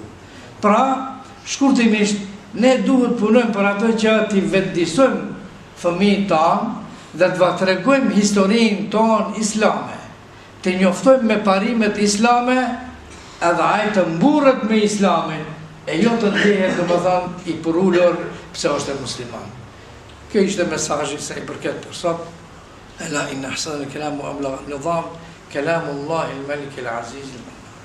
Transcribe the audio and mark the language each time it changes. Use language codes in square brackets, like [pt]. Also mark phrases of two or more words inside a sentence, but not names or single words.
[sq] Pra, shkurtimisht, ne duhet punojmë për ato që t'i vetëdijsojmë fëmijët tanë dhe të va tregojmë historinë tonë islame, të njoftojmë me parimet islame, edhe ai të mburret me islamin, e jo të ndihet domethënë i përullur pse është musliman. Kjo ishte mesazhi sa i përket për sot. [ar] ألا إن أحسن الكلام وأبلغ النظام كلام الله الملك العزيز